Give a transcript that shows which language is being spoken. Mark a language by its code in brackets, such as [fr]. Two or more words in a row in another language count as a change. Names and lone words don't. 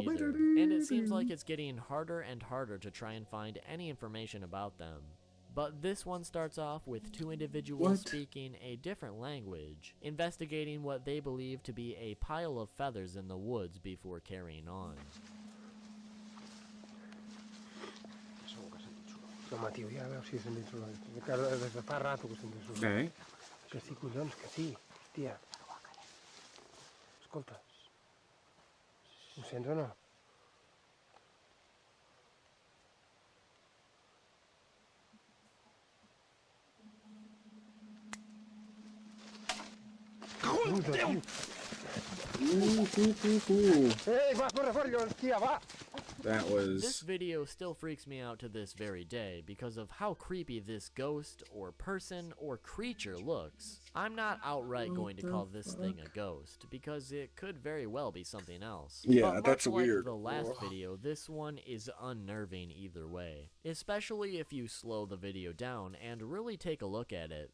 [en] fallen either, angel. and it seems like it's getting harder and harder to try and find any information about them. But this one starts off with two individuals What? speaking a different language, investigating what they believe to be a pile of feathers in the woods before carrying on. [ca] No, Matiu, ja veus si és dentro l'altre. Des de fa rato que estem dentro. Okay. Que sí, collons, que sí. Hòstia. Escolta. Ho sents o no? Ei, va, corre, collons, tia, va! [en] That This was. video still freaks me out to this very day because of how creepy this ghost or person or creature looks. I'm not outright going to call this thing a ghost because it could very well be something else. Yeah, But that's much like weird. the last video, this one is unnerving either way, especially if you slow the video down and really take a look at it.